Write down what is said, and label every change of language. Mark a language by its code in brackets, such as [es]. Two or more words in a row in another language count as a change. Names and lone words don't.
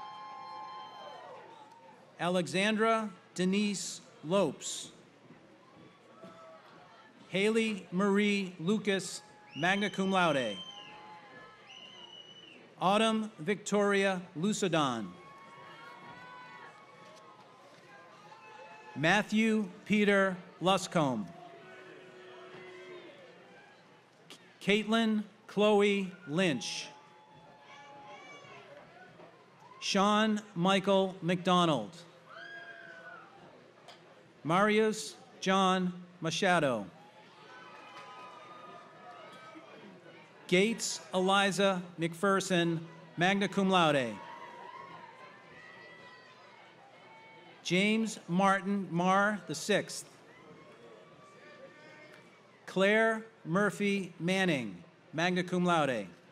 [en] Alexandra Denise Lopes. Haley Marie Lucas, [la] magna cum laude. [en] Autumn Victoria Lucidon. Matthew Peter Luscombe. Caitlin Chloe Lynch. Sean Michael McDonald. Marius John Machado. Gates Eliza McPherson, [la] magna cum laude. [en] James Martin Marr VI. Claire Murphy Manning, [la] magna cum laude.